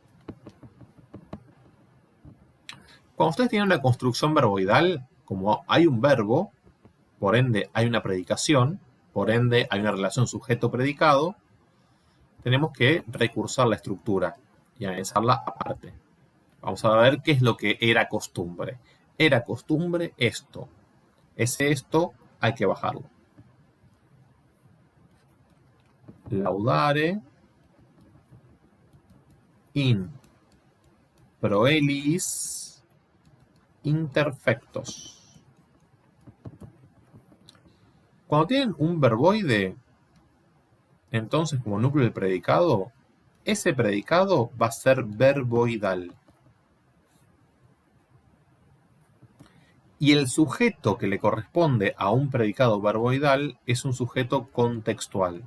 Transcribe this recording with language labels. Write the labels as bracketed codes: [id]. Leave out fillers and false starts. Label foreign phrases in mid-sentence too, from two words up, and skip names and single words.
[es] Cuando ustedes tienen una construcción verboidal, como hay un verbo, por ende hay una predicación, por ende hay una relación sujeto-predicado, tenemos que recursar la estructura y analizarla aparte. Vamos a ver qué es lo que era costumbre. Era costumbre esto. Ese esto hay que bajarlo. [la] Laudare in proelis interfectos. [es] Cuando tienen un verboide, entonces como núcleo del predicado, ese predicado va a ser verboidal. Y el sujeto que le corresponde a un predicado verboidal es un sujeto contextual.